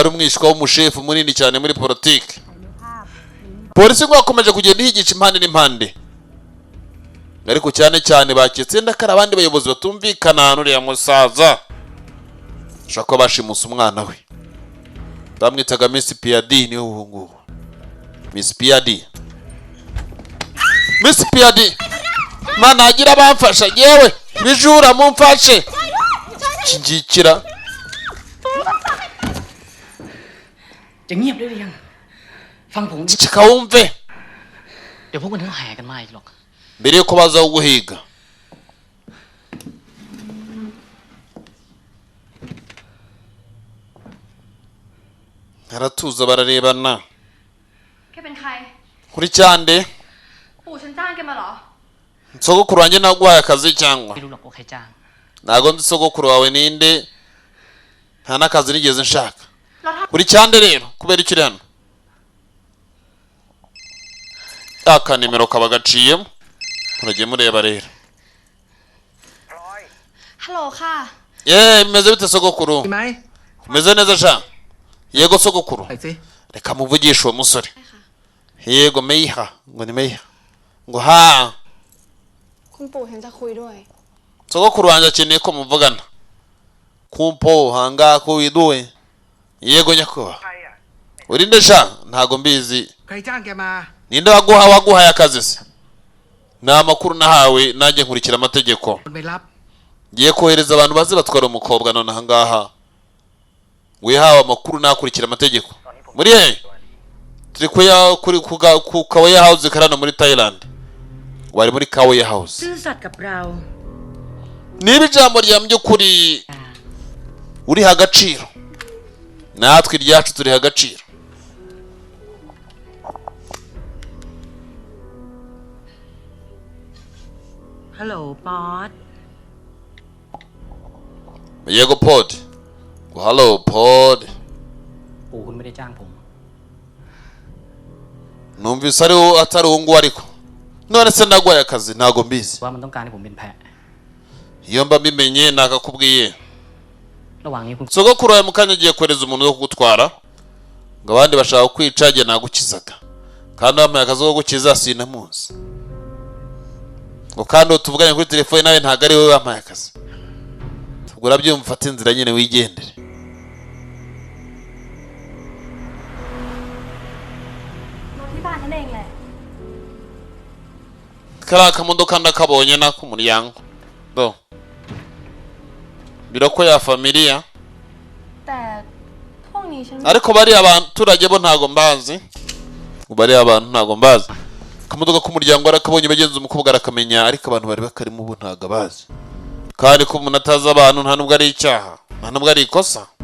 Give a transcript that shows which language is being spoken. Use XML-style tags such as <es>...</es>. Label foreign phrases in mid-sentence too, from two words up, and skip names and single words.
<rw>ari umwishwa w'umushefu munini cyane muri politiki polisi ngo yakomeje kugenda ihigisha impande n'impande ariko cyane cyane baketse ndakara abandi bayobozi batumvikana n'uriya musaza ushaka ko bashimusa umwana we bamwitaga Miss Piadi niwe nguwo Miss Piadi Miss Piadi mana agira bamfasha yewe bijura mumfashe kingikira</rw> <th>จะเงียบได้หรือยัง ฟังผม</th> <rw>ceceka wumve</rw> <th>เดี๋ยวพวกมันทั้งแห่กันมาอีกหรอก</th> <rw>mbere yuko baza kuguhiga aratuza bararebana</rw> <th>แกเป็นใคร</th> <rw>kuri cyande</rw> <th>ปู่ฉันจ้างแกมาเหรอ</th> <rw>sogokuru wanjye naguhaye akazi cyangwa</rw> <th>ไม่รู้หรอกว่าใครจ้าง</th> <rw>ntago nzi sogokuru wawe ninde nta n'akazi nigeze nshaka</rw> <th>แล้วถ้า</th> <rw>kuri cyande rero kubera icyo uri hano aka nimero kaba gaciyemo muragiye mureba rero</rw> <th>ฮัลโหลค่ะ</th> <rw>bimeze bite sogokuru</rw> <th>ใช่ไหม</th> <rw>umeze neza sha yego sogokuru</rw> <th>ไปสิ</th> <rw>reka muvugishe uwo musore yego meiha ngo ni meiha ngo ha</rw> <th>คุณปู่ฉันจะคุยด้วย</th> <rw>sogokuru wanjye akeneye ko muvugana kumpo hanga ko widuwe yego nyakubahwa urinde sha ntago mbizi</rw> <th>ใครจ้างแกมา</th> <rw>ninde waguhaye akazi se ni amakuru nahawe nanjye nkurikira amategeko</rw> <th>คนไปรับ</th> <rw>ngiye kohereza abantu baze batwara umukobwa none ahangaha wihawe amakuru nakurikira amategeko muri he turi ku Kaweya House karano muri Thailand wari muri Kaweya House</rw> <th>ซื่อสัตย์กับเรา</th> <rw>niba ijambo rya by'ukuri uriha agaciro natwe iryacu turiha agaciro</rw> <th>Hello ป๊อด</th> <rw>yego pod hello pod</rw> <th>ปู่คุณไม่ได้จ้างผม</th> <rw>numvise atari uwo nguwo ariko none se naguhaye akazi ntago mbizi</rw> <th>ว่ามันต้องการให้ผมเป็นแพะ</th> <rw>iyo mba mbimenye nakakubwiye</rw> <th>ระหว่างนี้คุณ</th> <rw>sogokuru wawe mukanya agiye kohereza umuntu wo kugutwara ngo abandi bashaka kwica njye nagukizaga kandi wampaye akazi ko gukiza sinamuzi ngo kandi tuvuganye kuri telefone nawe ntago ari wowe wampaye akazi ubwo urabyumva ufate inzira nyine wigendere</rw> <th>รถที่บ้านฉันเองแหละ</th> <rw>kariya kamodoka ndakabonye n'ak'umuryango do biroko ya familiya</rw> <th>แต่พวกนี้ฉัน</th> <rw>ariko bariya abaturage bo ntago mbazi bariya abantu ntago mbazi akamodoka k'umuryango arakabonye bagenzi umukobwa arakamenya ariko abantu bari bakarimo ubu ntago abazi kandi ko umuntu atazi abantu nta nubwo ari icyaha nta nubwo ari ikosa</rw>